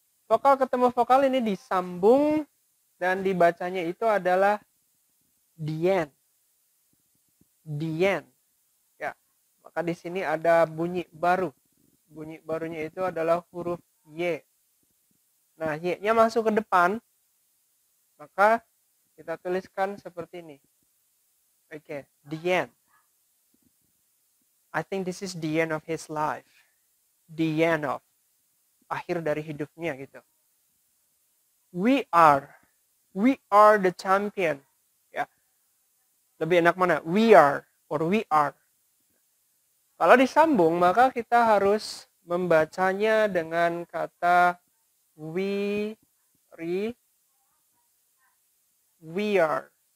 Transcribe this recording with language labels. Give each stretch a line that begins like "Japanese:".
Indonesian: Vokal ketemu vokal ini disambung dan dibacanya itu adalah dien. Dien. Ya, maka di sini ada bunyi baru. Bunyi barunya itu adalah huruf Y. Nah, Y-nya masuk ke depan, maka kita tuliskan seperti ini.
English: Oke, the end. I think this is the end of his life. The end of.
Indonesian: Akhir dari hidupnya gitu.
English: We are the champion. Ya.
Indonesian: Lebih enak mana?
English: We are or we are.
Indonesian: Kalau disambung, maka kita harus membacanya dengan kata
English: we are.